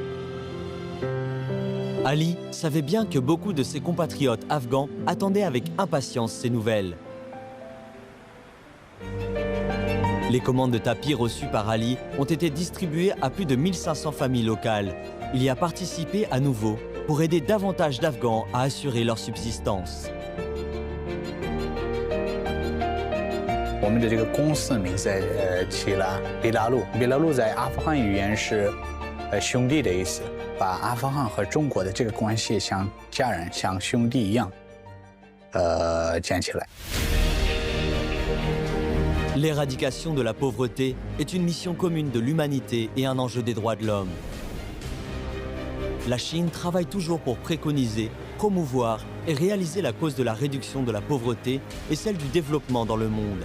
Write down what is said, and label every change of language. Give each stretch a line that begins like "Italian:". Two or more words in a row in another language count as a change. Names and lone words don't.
French: Ali savait bien que beaucoup de ses compatriotes afghans attendaient avec impatience ces nouvelles. Les commandes de tapis reçues par Ali ont été distribuées à plus de 1500 familles locales. Il y a participé à nouveau pour aider davantage d'Afghans à assurer leur subsistance.
Chinese: 我们的这个公司名字起了比拉路，比拉路在阿富汗语言是兄弟的意思，把阿富汗和中国的这个关系像家人、像兄弟一样建起来。
French: L'éradication de la pauvreté est une mission commune de l'humanité et un enjeu des droits de l'homme. La Chine travaille toujours pour préconiser, promouvoir et réaliser la cause de la réduction de la pauvreté et celle du développement dans le monde.